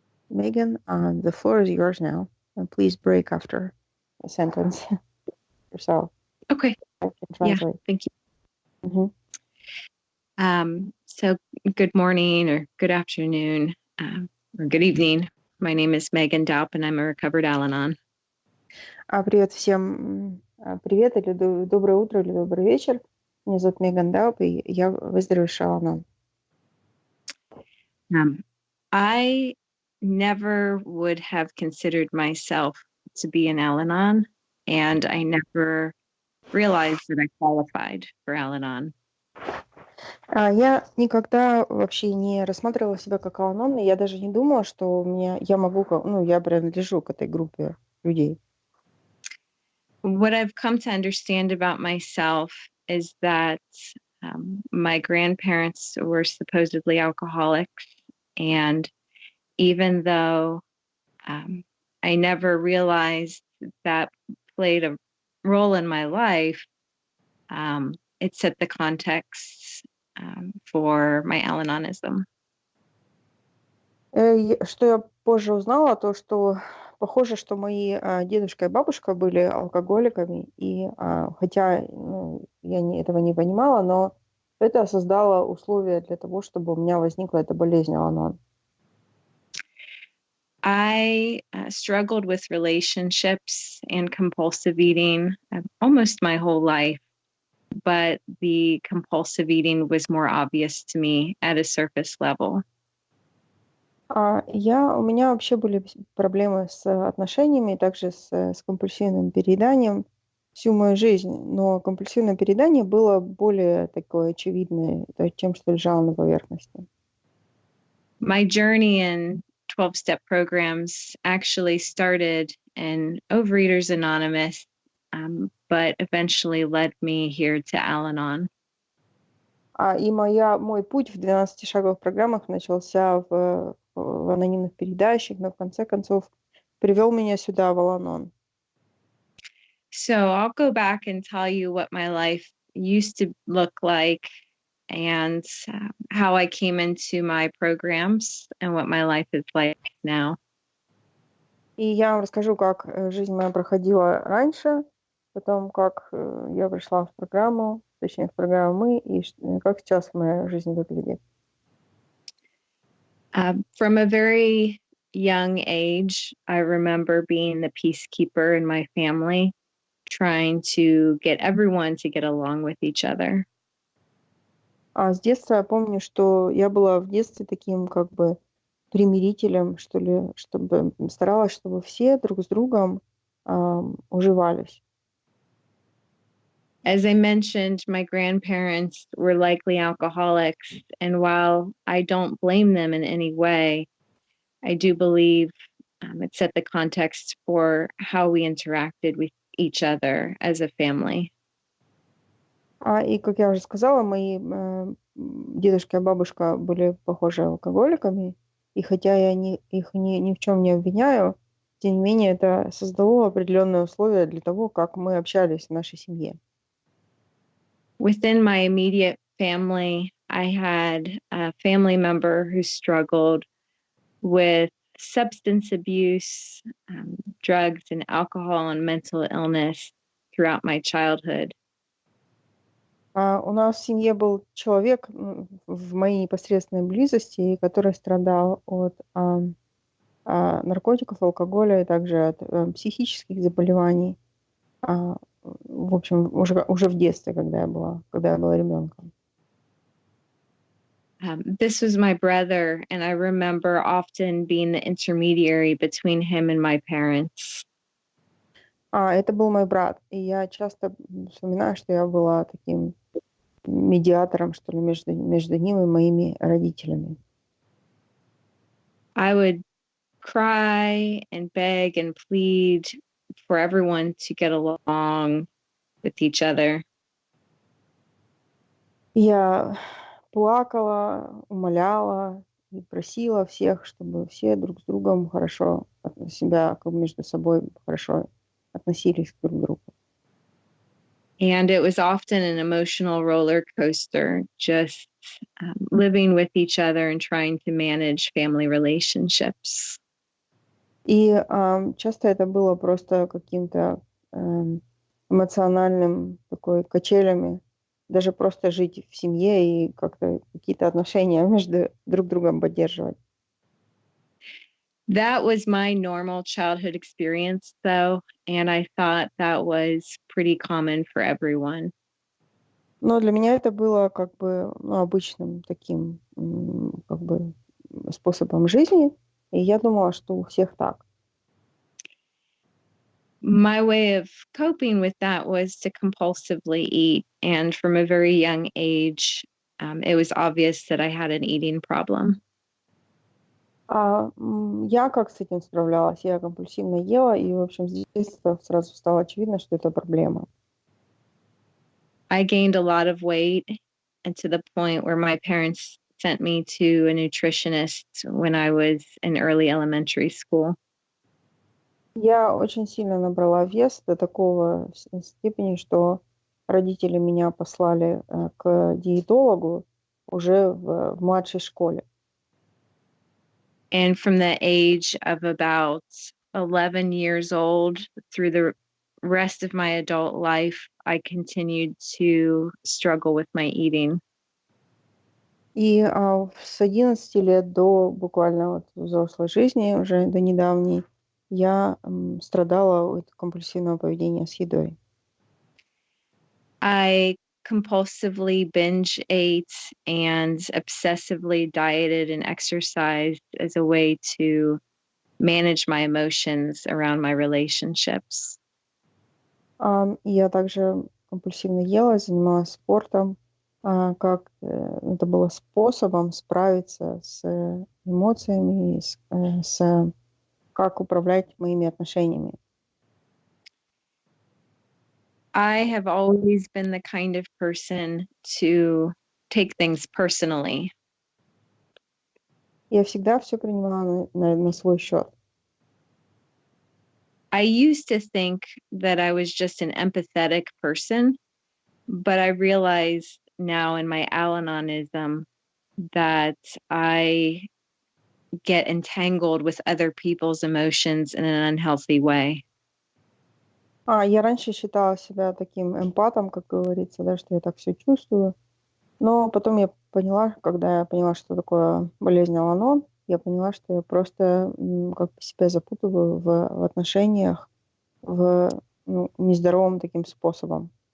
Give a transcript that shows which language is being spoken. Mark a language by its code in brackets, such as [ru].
[en] Megan, the floor is yours now. Please break after a sentence yourself. Okay. I can translate. Yeah, thank you. Mm-hmm. So good morning or good afternoon or good evening. My name is Megan Daup and I'm a recovered Al-Anon. [ru] Привет всем. Привет или доброе утро или добрый вечер. Меня зовут Меган Daup, и я выздоровевшая Al-Anon. [en] I never would have considered myself to be an Al-Anon, and I never realized that I qualified for Al-Anon. [ru] Я никогда вообще не рассматривала себя как Al-Anon, и я даже не думала, что я принадлежу к этой группе людей. [en] What I've come to understand about myself is that my grandparents were supposedly alcoholics, and even though I never realized that played a role in my life, it set the context for my Al-Anonism. [ru] Что я позже узнала, то что похоже, что мои дедушка и бабушка были алкоголиками, и хотя я этого не понимала, но это создало условия для того, чтобы у меня возникла эта болезнь Al-Anon. [en] I struggled with relationships and compulsive eating almost my whole life, but the compulsive eating was more obvious to me at a surface level. [ru] У меня вообще были проблемы с отношениями, также с компульсивным перееданием всю мою жизнь, но компульсивное переедание было более такое очевидное, тем, что лежало на поверхности. [en] My journey in 12-step programs actually started in Overeaters Anonymous, but eventually led me here to Al-Anon. [ru] И мой путь в 12-шаговых программах начался в анонимных передачах, но в конце концов привел меня сюда, в Al-Anon. [en] So I'll go back and tell you what my life used to look like and how I came into my programs and what my life is like now. [ru] И я вам расскажу, как жизнь моя проходила раньше, потом как я пришла в программу, точнее в программу «Мы», и как сейчас моя жизнь выглядит. [en] From a very young age, I remember being the peacekeeper in my family, trying to get everyone to get along with each other. [ru] С детства я помню, что я была в детстве таким как бы примирителем, что ли, чтобы старалась, чтобы все друг с другом уживались. [en] As I mentioned, my grandparents were likely alcoholics, and while I don't blame them in any way, I do believe it set the context for how we interacted with each other as a family. [ru] И, как я уже сказала, мои дедушка и бабушка были, похожи, алкоголиками, и хотя я их ни в чем не обвиняю, тем не менее это создало определенные условия для того, как мы общались в нашей семье. [en] Within my immediate family, I had a family member who struggled with substance abuse, drugs and alcohol and mental illness throughout my childhood. [ru] У нас в семье был человек в моей непосредственной близости, который страдал от наркотиков, алкоголя и также от психических заболеваний в общем, уже в детстве, когда я была ребенком. [en] This was my brother, and I remember often being the intermediary between him and my parents. [ru] Это был мой брат, и я часто вспоминаю, что я была таким медиатором, что ли, между ним и моими родителями. [en] I would cry and beg and plead for everyone to get along with each other. [ru] Я плакала, умоляла и просила всех, чтобы все друг с другом хорошо себя, как между собой хорошо относились друг к другу. [en] And it was often an emotional roller coaster, just living with each other and trying to manage family relationships. [ru] И часто это было просто каким-то эмоциональным такой качелями, даже просто жить в семье и как-то какие-то отношения между друг другом поддерживать. [en] That was my normal childhood experience, though, and I thought that was pretty common for everyone. [ru] Но для меня это было как бы обычным таким как бы способом жизни, и я думала, что у всех так. [en] My way of coping with that was to compulsively eat, and from a very young age, it was obvious that I had an eating problem. [ru] Я как с этим справлялась? Я компульсивно ела, и, в общем, с детства сразу стало очевидно, что это проблема. [en] I gained a lot of weight, and to the point where my parents sent me to a nutritionist when I was in early elementary school. [ru] Я очень сильно набрала вес до такого степени, что родители меня послали к диетологу уже в младшей школе. [en] And from the age of about 11 years old through the rest of my adult life, I continued to struggle with my eating. [ru] И с 11 лет до буквально вот взрослой жизни, уже до недавней, я страдала от компульсивного поведения с едой. [en] I compulsively binge ate and obsessively dieted and exercised as a way to manage my emotions around my relationships. [ru] И я также компульсивно ела, занималась спортом, как это было способом справиться с эмоциями, с как управлять моими отношениями. [en] I have always been the kind of person to take things personally. [ru] Я всегда все принимала на свой счет. [en] I used to think that I was just an empathetic person, but I realize now in my Al-Anonism that I get entangled with other people's emotions in an unhealthy way. [ru] Я раньше считала себя таким эмпатом, как говорится, да, что я так все чувствую. Но потом я поняла, когда я поняла, что такое болезнь Аланон, я поняла, что я просто как бы себя запутываю в отношениях нездоровым таким способом.